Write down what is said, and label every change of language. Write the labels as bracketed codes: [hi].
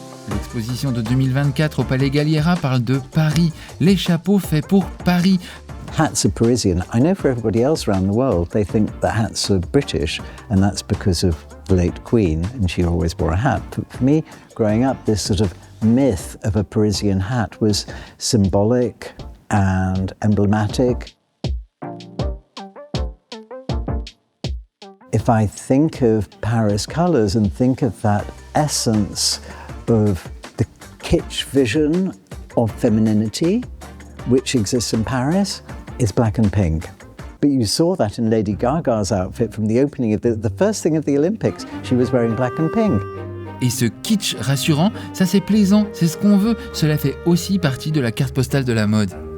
[fr] L'exposition de 2024 au Palais Galliera parle de Paris, les chapeaux faits pour Paris. [en] Hats are Parisian. I know for everybody else around the world, they think that hats are British, and that's because of the late Queen, and she always wore a hat. But for me, growing up, this sort of myth of a Parisian hat was symbolic and emblematic. If I think of Paris colours and think of that essence of the kitsch vision of femininity, which exists in Paris, it's black and pink. But you saw that in Lady Gaga's outfit from the opening of the first thing of the Olympics. She was wearing black and pink. [fr] Et ce kitsch rassurant, ça c'est plaisant, c'est ce qu'on veut, cela fait aussi partie de la carte postale de la mode.